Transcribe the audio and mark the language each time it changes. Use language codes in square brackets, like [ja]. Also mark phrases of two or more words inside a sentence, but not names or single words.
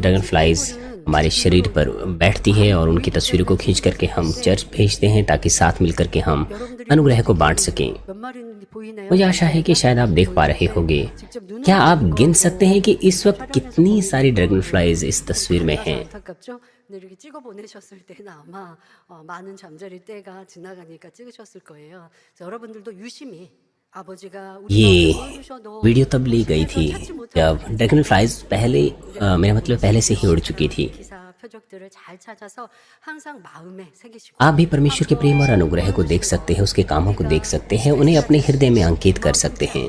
[en] dragon flies [hi] हमारे शरीर पर बैठती है और उनकी तस्वीरों को खींच करके हम चर्च भेजते हैं ताकि साथ मिलकर के हम अनुग्रह को बांट सकें। मुझे आशा है कि शायद आप देख पा रहे होंगे। क्या आप गिन सकते हैं कि इस वक्त कितनी सारी [en] dragon flies [hi] इस तस्वीर में हैं? [ko] 이렇게 찍어 보내셨을 때는 아마 많은 잠자리 때가 지나가니까 찍으셨을 거예요. 여러분들도 유심히 [hi] ये वीडियो तब ली गई थी जब [en] dragon flies [hi] मेरा मतलब पहले से ही उड़ चुकी थी। आप भी परमेश्वर के प्रेम और अनुग्रह को देख सकते हैं, उसके कामों को देख सकते हैं, उन्हें अपने हृदय में अंकित कर सकते हैं।